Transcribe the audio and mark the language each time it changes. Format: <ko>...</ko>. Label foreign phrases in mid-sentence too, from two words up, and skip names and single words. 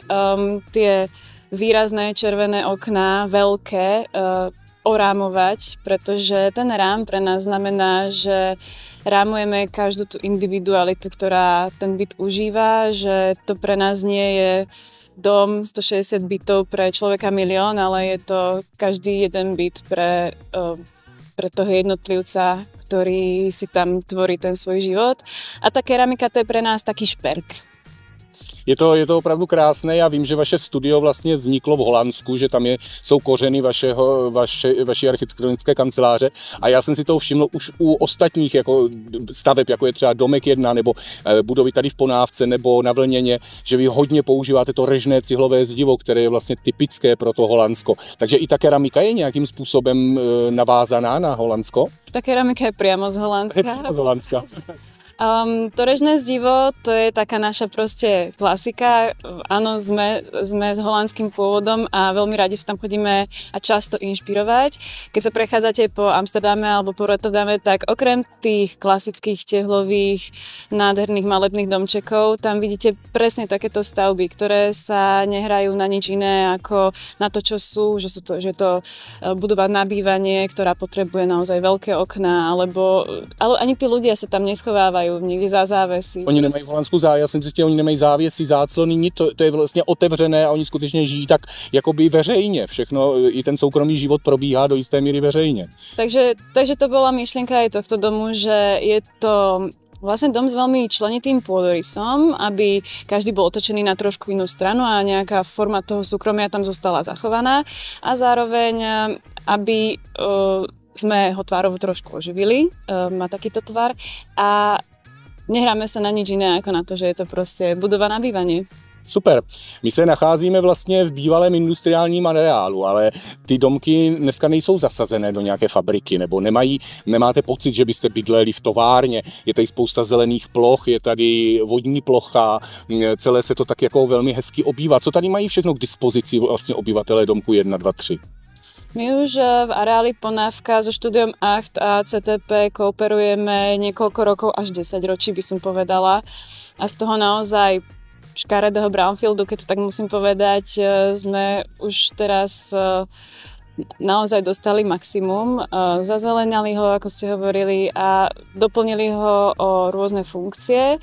<sk>Tie výrazné červené okná, veľké, orámovať, pretože ten rám pre nás znamená, že rámujeme každú tú individualitu, ktorá ten byt užíva, že to pre nás nie je dom 160 bytov pre človeka milión, ale je to každý jeden byt pre toho jednotlivca, ktorý si tam tvorí ten svoj život. A tá keramika to je pre nás taký šperk.</sk> <cs>Je to opravdu krásné, já vím, že vaše studio vlastně vzniklo v Holandsku, že tam jsou kořeny vaší architektonické kanceláře a já jsem si toho všiml už u ostatních jako staveb, jako je třeba domek 1 nebo budovy tady v Ponávce nebo na Vlněně, že vy hodně používáte to režné cihlové zdivo, které je vlastně typické pro to Holandsko. Takže i ta keramika je nějakým způsobem navázaná na Holandsko?</cs> <sk>Ta keramika je priamo z Holandska. Priamo z Holandska. To režné zdivo, to je taká naša proste klasika. Áno, sme s holandským pôvodom a veľmi radi sa tam chodíme a často inšpirovať. Keď sa prechádzate po Amsterdame alebo po Rotterdame, tak okrem tých klasických tehlových, nádherných malebných domčekov, tam vidíte presne takéto stavby, ktoré sa nehrajú na nič iné ako na to, čo sú, že je to budova na bývanie, ktorá potrebuje naozaj veľké okná, ale ani tí ľudia sa tam neschovávajú někde za závesy.</sk> <cs>Oni nemají v Holandsku já jsem zjistil, oni nemají závěsy, záclony, nic, to je vlastně otevřené a oni skutečně žijí tak jakoby veřejně. Všechno, i ten soukromý život probíhá do jisté míry veřejně.</cs> <sk>Takže to bola myšlienka aj tohto domu, že je to vlastne dom s veľmi členitým pôdorysom, aby každý bol otočený na trošku inú stranu a nejaká forma toho súkromia tam zostala zachovaná a zároveň, aby sme ho tvárovo trošku oživili, má takýto tvar a nehráme sa na nič iné ako na to, že je to proste budova na bývanie. Super.</sk> <cs>My se nacházíme vlastně v bývalém industriálním areálu, ale ty domky dneska nejsou zasazené do nějaké fabriky, nebo nemáte pocit, že byste bydleli v továrně. Je tady spousta zelených ploch, je tady vodní plocha, celé se to tak jako velmi hezky obývá. Co tady mají všechno k dispozici vlastně obyvatelé domku 1, 2, 3?</cs> <sk>My už v areáli Ponávka so štúdiom ACT a CTP kooperujeme niekoľko rokov, až 10 ročí by som povedala. A z toho naozaj škaredého brownfieldu, keď to tak musím povedať, sme už teraz naozaj dostali maximum, zazeleňali ho, ako ste hovorili, a doplnili ho o rôzne funkcie.</sk>